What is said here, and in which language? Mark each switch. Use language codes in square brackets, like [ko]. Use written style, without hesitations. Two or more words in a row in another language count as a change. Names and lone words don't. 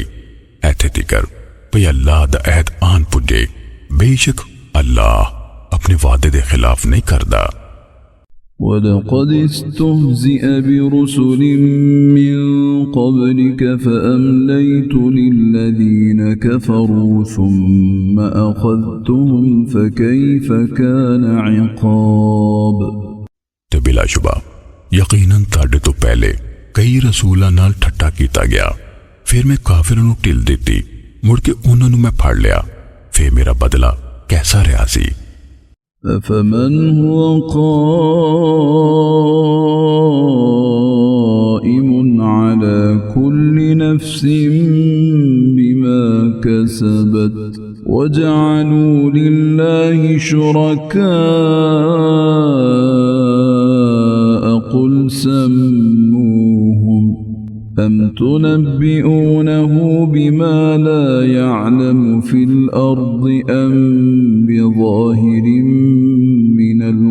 [pa] ਐਥੇ ਤਿਕਰ ਭਈ ਅੱਲਾਹ ਦਾ ਅਹਦ ਆਨ ਪੁੱਜੇ, ਬੇਸ਼ਕ ਅੱਲਾਹ ਅਪਣੇ ਵਾਅਦੇ ਦੇ ਖ਼ਿਲਾਫ਼ ਨਹੀਂ ਕਰਦਾ। [ar] ولقد استهزئ برسل من قبلك فأمليت للذين كفروا ثم أخذتهم فكيف كان عقاب. [pa] ਤੇ ਬਿਲਾਸ਼ੁਬਾ ਯਕੀਨਨ ਤਾੜੇ ਤੋ ਪਹਿਲੇ ਕਈ ਰਸੂਲਾਂ ਨਾਲ ਠੱਠਾ ਕੀਤਾ ਗਿਆ, ਫਿਰ ਮੈਂ ਕਾਫ਼ਿਰਾਂ ਨੂੰ ਢਿੱਲ ਦਿੱਤੀ, ਮੁੜ ਕੇ ਉਨ੍ਹਾਂ ਨੂੰ ਮੈਂ ਫੜ ਲਿਆ, ਫਿਰ ਮੇਰਾ ਬਦਲਾ ਕੈਸਾ ਰਿਹਾ ਸੀ। [ar] أفمن هو قائم على كل نفس بما كسبت وجعلوا لله شركاء قل سموهم أم تنبئونه بما لا يعلم في الأرض أم بظاهر من